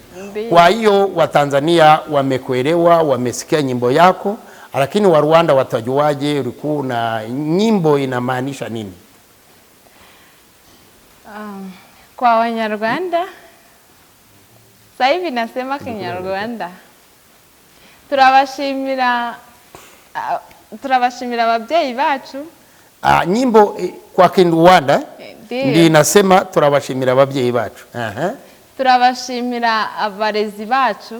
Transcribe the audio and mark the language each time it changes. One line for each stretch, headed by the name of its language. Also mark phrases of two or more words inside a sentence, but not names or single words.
Swahili: Kwa hiyo Watanzania wamekuelewa, wamesikia nyimbo yako, lakini wa Rwanda watajuaje ulikuwa na nyimbo inamaanisha nini? Kwa Wanyarwanda sasa hivi nasema Kinyarwanda.
Kinyarwanda: Turabashimira ababyeyi bacu.
Swahili: Nyimbo kwa Kinyarwanda ndi inasema
Kinyarwanda: turabashimira ababyeyi bacu. Turabashimira abarezi bacu.